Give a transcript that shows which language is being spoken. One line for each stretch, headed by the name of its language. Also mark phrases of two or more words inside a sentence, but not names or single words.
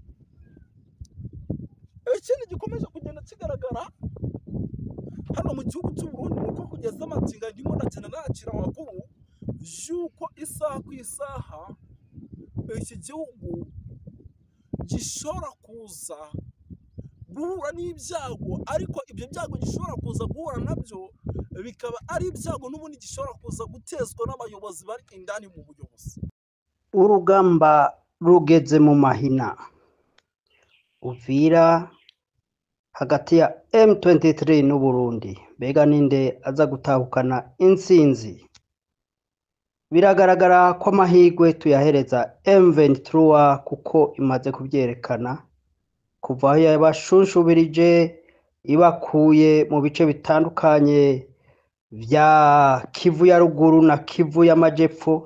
Rundi: Ikindi gikomeje kugenda kigaragara hano mu gihugu cy'u Burundi nuko kugeza amaginga ndimo ndagenda nakira amakuru yuko isaha ku isaha iki gihugu gishobora kuza guhura n'ibyago, ariko ibyo byago gishobora kuza guhura nabyo bikaba ari ibyago n'ubundi gishobora kuza gutezwa n'abayobozi bari indani mu buyobozi. Urugamba rugeze mu mahina. Uvira hagati ya M23 n'Uburundi, mbega ninde aza gutahukana intsinzi? Biragaragara ko amahirwe tuyahereza M23 kuko imaze kubyerekana kuva aho yabashunshubirije ibakuye mu bice bitandukanye vya Kivu ya ruguru na Kivu y'amajepfo.